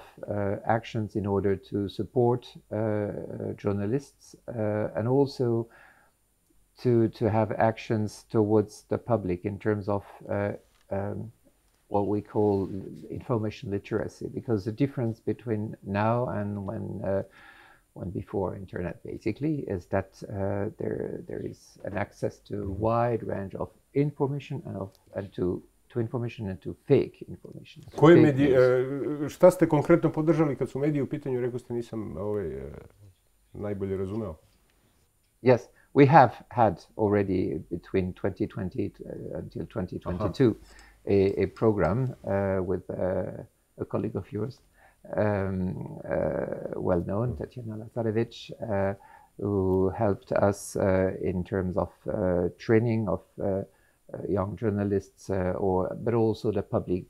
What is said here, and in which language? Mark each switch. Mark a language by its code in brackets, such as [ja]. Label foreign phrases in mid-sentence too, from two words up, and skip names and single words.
[en] actions in order to support journalists and also to have actions towards the public in terms of what we call information literacy, because the difference between now and when before internet basically is that there is an access to a wide range of information and to information and to fake information. [sr] Koje medije, šta ste konkretno podržali kad su mediji u pitanju? Rekao ste, nisam najbolje razumeo. [en] Yes, we have had already between 2020 until 2022 a program with a colleague of yours, well known, Tatjana Lazarevic, who helped us in terms of training of young journalists, but also the public.